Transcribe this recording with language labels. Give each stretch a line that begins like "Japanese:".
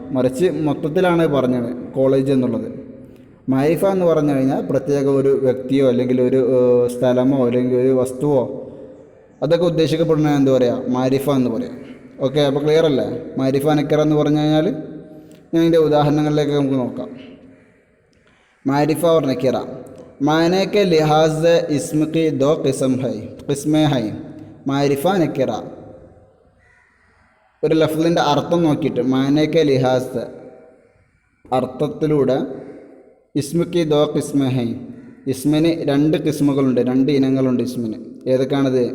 Malayalam: മറിച്ച് മൊത്തത്തിലാണ് പറഞ്ഞത് കോളേജ് എന്നുള്ളത്. മാരിഫ എന്ന് പറഞ്ഞു കഴിഞ്ഞാൽ പ്രത്യേക ഒരു വ്യക്തിയോ അല്ലെങ്കിൽ ഒരു സ്ഥലമോ അല്ലെങ്കിൽ ഒരു വസ്തുവോ അതൊക്കെ ഉദ്ദേശിക്കപ്പെടുന്ന എന്താ പറയുക? മാരിഫ എന്ന് പറയാം. ഓക്കെ, അപ്പോൾ ക്ലിയർ അല്ലേ? മാരിഫ നക്കിറ എന്ന് പറഞ്ഞു കഴിഞ്ഞാൽ ഞാൻ ഇതിൻ്റെ ഉദാഹരണങ്ങളിലേക്ക് നമുക്ക് നോക്കാം.
Hindi: മാരിഫ और नकीरा मायने के लिहाज से इसम की दो किस्में हैं मारिफा नकीरा.
Malayalam: ഒരു ലഫ്ലിൻ്റെ അർത്ഥം നോക്കിയിട്ട്
Hindi: മാനേക്കെ ലിഹാസ്
Malayalam: അർത്ഥത്തിലൂടെ
Hindi: ഇസ്മുക്കി ദോ കിസ്മ ഹൈ,
Malayalam: ഇസ്മിന് രണ്ട് കിസ്മുകളുണ്ട്, രണ്ട് ഇനങ്ങളുണ്ട് ഇസ്മിന്. ഏതൊക്കെയാണത്?